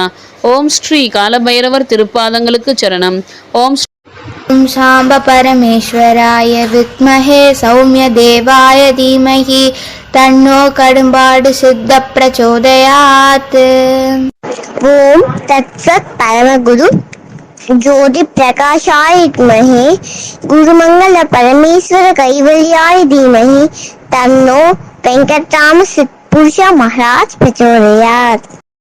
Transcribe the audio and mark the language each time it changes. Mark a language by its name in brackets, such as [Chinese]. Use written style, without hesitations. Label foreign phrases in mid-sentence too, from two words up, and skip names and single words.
[Tamil] ஓம் ஸ்ரீ காலபைரவர் திருப்பாதங்களுக்கு சரணம். [Sanskrit] ஓம் साम्ब परमेश्वराय विद्महे सौम्य देवाय धीमहि तन्नो कडुम्पाडु सिद्ध प्रचोदयात्. ओम् तत्सत् परमगुरु ज्योति प्रकाशाय विद्महे गुरुमंगल परमेश्वर कैवल्याय धीमहि तन्नो वेंकटराम सिद्धपुरुष महाराज प्रचोदयात्।